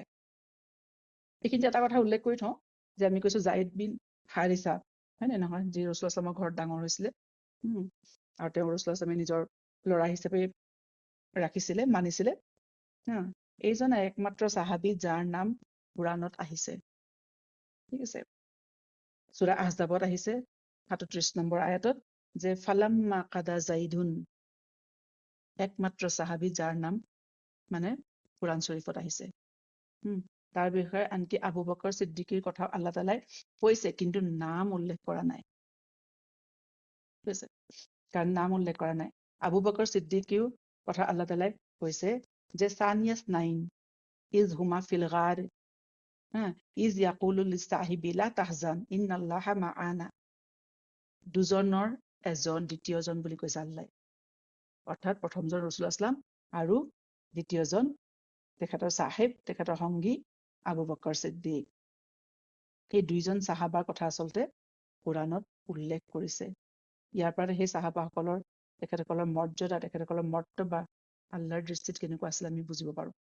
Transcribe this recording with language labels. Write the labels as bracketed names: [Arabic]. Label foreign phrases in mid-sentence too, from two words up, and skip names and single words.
[Assamese] এইখিনিতে এটা কথা উল্লেখ কৰি থওঁ যে আমি কৈছো জায়েদ বিন হাৰিছা, হয় নে নহয়, যি [Arabic] رسول الله صلى الله عليه [Assamese] ঘৰত ডাঙৰ হৈছিলে, আৰু তেওঁ [Arabic] رسول الله صلى الله [Assamese] নিজৰ ল'ৰা হিচাপে ৰাখিছিলে, মানিছিলে। এইজন একমাত্ৰ সাহাবী যাৰ নাম কুৰাণত আহিছে। ঠিক আছে। সূৰা আহজাবত আহিছে ৩৭ নম্বৰ আয়াতত যে [Arabic] فلما قضى زيد, [Assamese] একমাত্ৰ সাহাবী যাৰ নাম কুৰাণ শৰীফত আহিছে। তাৰ বিষয়ে আনকি আবু বকৰ সিদ্দিকীৰ কথা [Arabic] الله تعالى [Assamese] কৈছে, কিন্তু নাম উল্লেখ কৰা নাই। ঠিক আছে, কাৰণ নাম উল্লেখ কৰা নাই। আবু বকৰ সিদ্দিকীৰ কথা আল্লাহ তাআলাই কৈছে যে [Arabic] ثاني اثنين إذ هما في الغار إذ يقول لصاحبه لا تحزن إن الله معنا. [Assamese] দুজনৰ এজন দ্বিতীয়জন বুলি কৈছে আল্লাহ, অৰ্থাৎ প্ৰথমজন [Arabic] رسول الله صلى الله عليه وسلم [Assamese] আৰু দ্বিতীয়জন তেখেতৰ সাহেব, তেখেতৰ সংগী আবু বকৰ সিদ্দিক। এই দুইজন সাহাবাৰ কথা আচলতে কুৰাণত উল্লেখ কৰিছে। ইয়াৰ পৰা সেই সাহাবাসকলৰ, তেখেতসকলৰ মৰ্যাদা, তেখেতসকলৰ মৰ্তবা আল্লাহৰ দৃষ্টিত কেনেকুৱা আছিলে আমি বুজিব পাৰো।